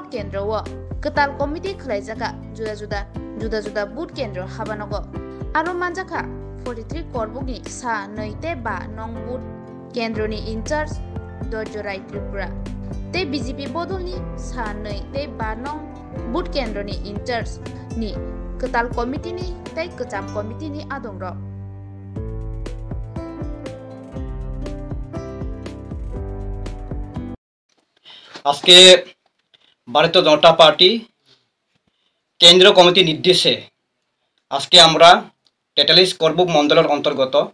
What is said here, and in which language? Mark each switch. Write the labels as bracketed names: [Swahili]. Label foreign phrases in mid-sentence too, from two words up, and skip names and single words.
[Kok Borok] Kendra wo Ketal Committee Khlaijaka Juda Juda Boot Kendra Habanogo Aro Manjaka 43 Korbugni Sa Noite Ba Nong Boot Kendroni [English] in charge [Kok Borok] Dojorai Tripura Te BJP Bodolni Sa Noite Ba Nong Boot Kendroni [English] in charge [Kok Borok] Ni Ketal Committee ni Te Kecham Committee ni Adongro [Bangla] আজকে ভারতীয় জনতা পার্টি কেন্দ্রীয় কমিটির নির্দেশে আজকে আমরা টেটালিস করবুক মণ্ডলের অন্তর্গত